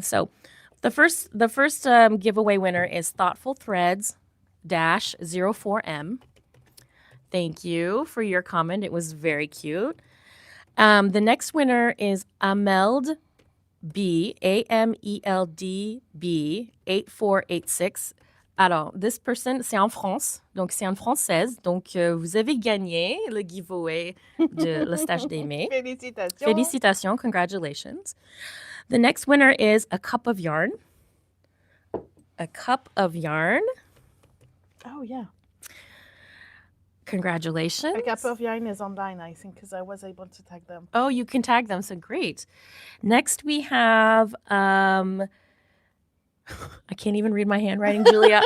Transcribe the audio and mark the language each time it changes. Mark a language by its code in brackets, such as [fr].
[en] So the first giveaway winner is Thoughtful Threads -04M. Thank you for your comment. It was very cute. The next winner is Ameld B, AMELD B 8486. [fr] Alors, [en] this person, [fr] c'est en France, donc c'est en française. Donc, vous avez gagné le giveaway de la stage d'Aimée. Félicitations. Félicitations, [en] congratulations. The next winner is A Cup of Yarn. A Cup of Yarn. Oh, yeah. Congratulations. A cup of yarn is online, I think, because I was able to tag them. Oh, you can tag them, so great. Next we have, I can't even read my handwriting, Julia.